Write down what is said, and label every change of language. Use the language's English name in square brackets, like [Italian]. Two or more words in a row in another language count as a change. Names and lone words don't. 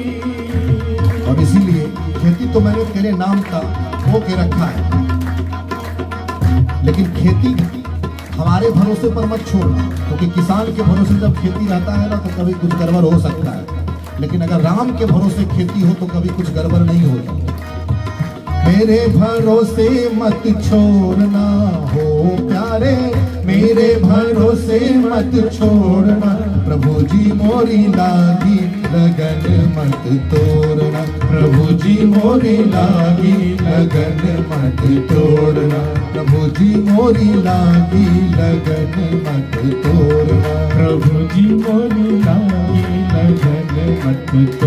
[Hindi] और इसीलिए खेती तो मैंने तेरे नाम का हो के रखा है, लेकिन खेती हमारे भरोसे पर मत छोड़ना, क्योंकि किसान के भरोसे जब खेती रहता है ना तो कभी कुछ गड़बड़ हो सकता है, लेकिन अगर राम के भरोसे खेती हो तो कभी कुछ गड़बड़ नहीं होती। मेरे भरोसे मत छोड़ना हो प्यारे, मेरे भरोसे मत छोड़ना, प्रभु जी मोरी लागी लगन मत तोड़ना, प्रभु जी मोरी लागी लगन मत तोड़ना, प्रभु जी मोरी लागी लगन मत तोड़ना, प्रभु जी मोरी लागी लगन मत तोड़ना।